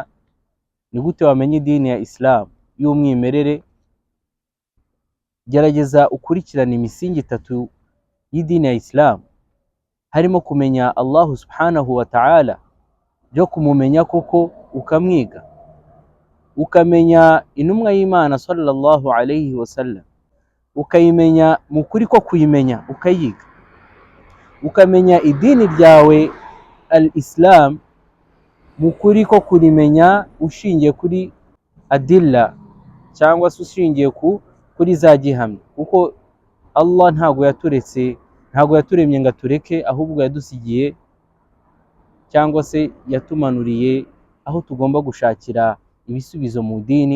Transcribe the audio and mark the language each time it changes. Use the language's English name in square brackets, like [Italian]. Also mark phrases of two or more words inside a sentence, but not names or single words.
[Kinyarwanda] Ni gute wamenya idini ya Islam y'umwimerere? Gerageza ukurikirana imisingi itatu y'idini ya Islam, harimo kumenya Allah [Arabic] سبحانه وتعالى, [Kinyarwanda] byo kumumenya koko ukamwiga, ukamenya intumwa y'Imana [Arabic] صلى الله عليه وسلم, [Kinyarwanda] ukayimenya mukuri ko kuyimenya ukayiga, ukamenya idini ryawe al-Islam mukuri ko kurimenya ushingiye kuri adilla cyangwa se ushingiye kuri za gihamya, kuko Allah ntago yaturemye ngo atureke, ahubwo yadusigiye cyangwa se yatumanuriye aho tugomba gushakira ibisubizo mu dini.